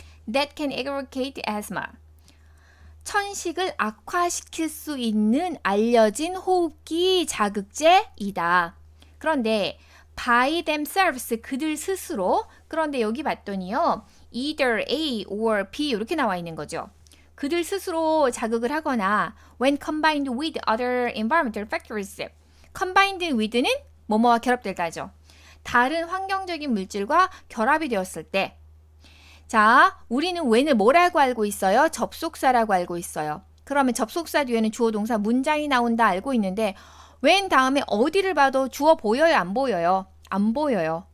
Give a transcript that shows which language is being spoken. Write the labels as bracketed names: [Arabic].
[English] That can aggravate asthma. [Korean] 천식을 악화시킬 수 있는 알려진 호흡기 자극제이다. 그런데 [English] by themselves [Korean] 그들 스스로 그런데 여기 봤더니요. [English] either A or B [Korean] 이렇게 나와 있는 거죠. 그들 스스로 자극을 하거나 [English] when combined with other environmental factors. combined with [Korean] 는 뭐뭐와 결합될까죠. 다른 환경적인 물질과 결합이 되었을 때 자, 우리는 when을 뭐라고 알고 있어요? 접속사라고 알고 있어요. 그러면 접속사 뒤에는 주어 동사 문장이 나온다 알고 있는데 when 다음에 어디를 봐도 주어 보여요? 안 보여요? 안 보여요.